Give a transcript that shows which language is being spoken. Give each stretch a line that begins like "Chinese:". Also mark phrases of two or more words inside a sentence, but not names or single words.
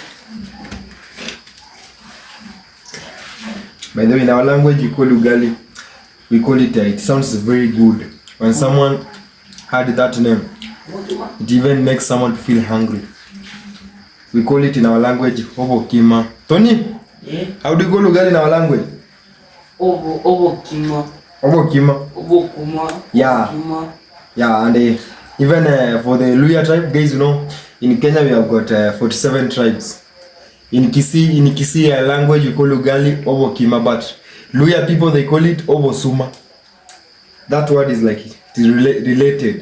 English: By the way, in our language we call ugali, we call it, it sounds very good. When someone had that name, it even makes someone feel hungry. We call it in our language
Gusii: obo kima.
English: Tony? Yeah. How do you call ugali in our language?
Gusii: Obo kima. Obo kima. Obo kuma.
English: Yeah. Kima. Yeah, and even for the Luya tribe, guys, you know, in Kenya we have got 47 tribes. In Kisii language we call Ugali
Gusii: Obo Kima,
English: but Luya people they call it
Gusii: Obo Suma.
English: That word is like it is related.